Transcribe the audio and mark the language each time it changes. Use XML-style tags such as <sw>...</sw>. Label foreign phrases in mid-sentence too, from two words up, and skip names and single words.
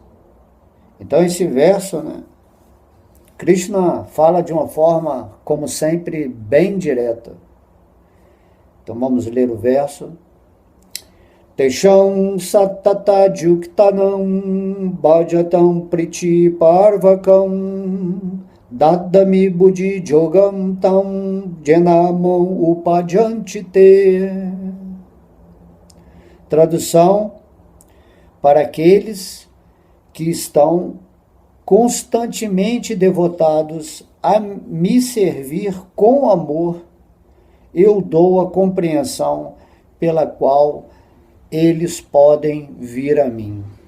<pt>Então esse verso, né, Krishna fala de uma forma, como sempre, bem direta. Então vamos ler o verso.</pt> <sa>Tesham satata juktanam bhajatam priti parvakam dadami buddhi jogam tam janamam upajantite.</sa> <pt>Tradução: para aqueles que estão constantemente devotados a me servir com amor, eu dou a compreensão pela qual eles podem vir a mim.</pt>